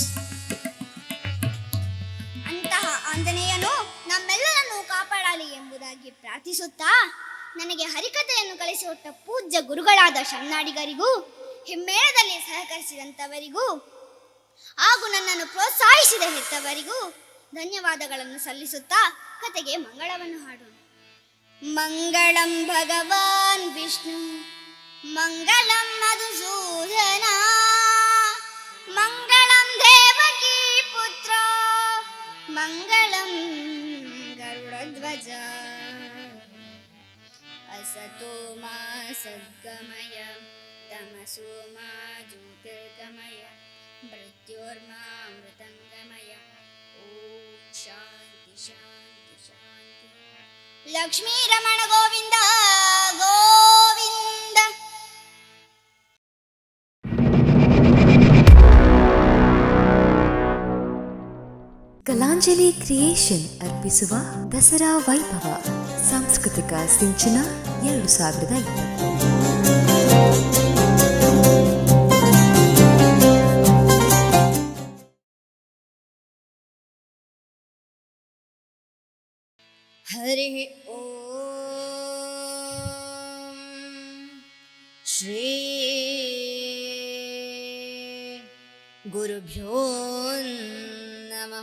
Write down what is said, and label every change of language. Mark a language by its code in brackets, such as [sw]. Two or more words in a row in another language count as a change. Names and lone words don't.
[kn] ಅಂತಹ ಆಂಜನೇಯನು ನಮ್ಮೆಲ್ಲರನ್ನು ಕಾಪಾಡಲಿ ಎಂಬುದಾಗಿ ಪ್ರಾರ್ಥಿಸುತ್ತಾ ನನಗೆ ಹರಿಕಥೆಯನ್ನು ಕಲಿಸಿಕೊಟ್ಟ ಪೂಜ್ಯ ಗುರುಗಳಾದ ಶರಣಾಡಿಗರಿಗೂ ಹಿಮ್ಮೇಳದಲ್ಲಿ ಸಹಕರಿಸಿದಂಥವರಿಗೂ ಹಾಗೂ ನನ್ನನ್ನು ಪ್ರೋತ್ಸಾಹಿಸಿದ ಹೆತ್ತವರಿಗೂ ಧನ್ಯವಾದಗಳನ್ನು ಸಲ್ಲಿಸುತ್ತಾ ಕತೆಗೆ ಮಂಗಳವನ್ನು ಹಾಡೋಣ. [sa] ಮಂಗಳಂ ಭಗವಾನ್ ವಿಷ್ಣು, ಮಂಗಳಂ ಮಧುಸೂದನ, ಮಂಗಳಂ ದೇವಕೀ ಪುತ್ರ, ಮಂಗಳಂ ಗರುಡಧ್ವಜ. असतो मा सद्गमय, तमसो मा ज्योतिर्गमय, मृत्योर्मा मृतङ्गमय. ओम शांति शांति शांति. लक्ष्मी रमण गोविंद गोविंद. [kn] ಕಲಾಂಜಲಿ ಕ್ರಿಯೇಷನ್ ಅರ್ಪಿಸುವ ದಸರಾ ವೈಭವ ಸಾಂಸ್ಕೃತಿಕ ಸಿಂಚನ 2020. [sa] हरि ओम श्री गुरुभ्यो नमः.